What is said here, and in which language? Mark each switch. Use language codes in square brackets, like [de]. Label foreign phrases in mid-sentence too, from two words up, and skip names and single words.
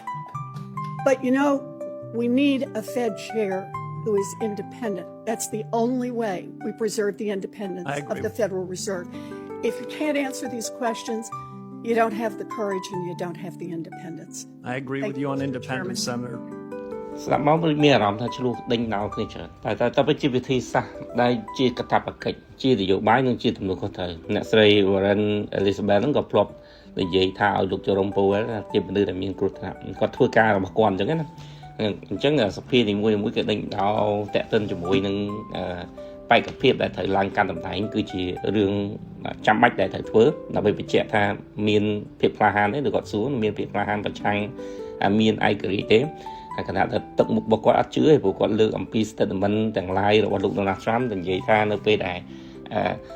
[en] But you know, we need a Fed chair who is independent. That's the only way we preserve the independence of the Federal Reserve. If you can't answer these questions, you don't have the courage and you don't have the independence. I agree with you on independence, Senator. [km] ស្ដាប់មកមានអារម្មណ៍ថាឆ្លោះដេញដោលគ្នាច្រើនតែពិតជាវិធីសាស្ត្រដែលជាកាតព្វកិច្ចជានយោបាយនិងជាទំនួលខុស ត្រូវអ្នកស្រី Warren Elizabeth ហ្នឹងក៏ធ្លាប់និយាយថាឲ្យលោក Jerome Powell ជាមនុស្សដែលមានគ្រោះថ្នាក់គាត់ធ្វើការរបស់គាត់អញ្ចឹងណាអញ្ចឹងសភានីមួយៗគេដេញដោលតាក់ទិនជាមួយនឹងបេក្ខភាពដែលត្រូវឡើងកាន់តំណែងគឺជារឿងចាំបាច់ដែលត្រូវធ្វើដើម្បីបញ្ជាក់ថាមានភាពក្លាហានទេឬគាត់សួរមានភាពក្លាហានប្រឆាំងមានឯករាជ្យទេហើយគណៈថាទឹកមុខរបស់គាត់អត់ជឿទេព្រោះគាត់លើកអំពី statement ទាំង lain របស់លោក Donald Trump និយាយថានៅពេលដែល